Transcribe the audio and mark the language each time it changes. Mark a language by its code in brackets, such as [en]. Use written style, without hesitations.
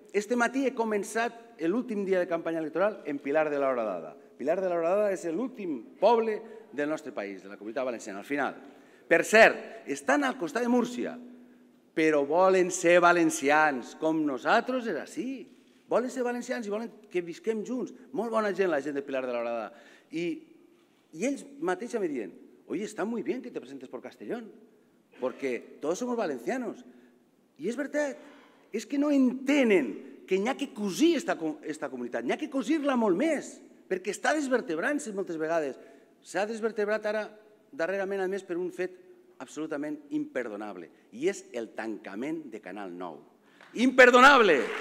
[ca] Este matí he començat l'últim dia de campanya electoral en Pilar de la Horadada. Pilar de la Horadada és l'últim poble del nostre país, de la Comunitat Valenciana, al final. Per cert, estan al costat de Múrcia, però volen ser valencians, com nosaltres és així. Volen ser valencians i volen que visquem junts. Molt bona gent, la gent de Pilar de la Horadada. I ells mateixos me diuen, [es] oye, está muy bien que te presentes por Castellón, porque todos somos valencianos. [ca] I és veritat, és que no entenen que n'hi ha que cosir aquesta comunitat, n'hi ha que cosir-la molt més, perquè està desvertebrant-se moltes vegades. S'ha desvertebrat ara, darrerament, a més, per un fet absolutament imperdonable, i és el tancament de Canal 9. Imperdonable!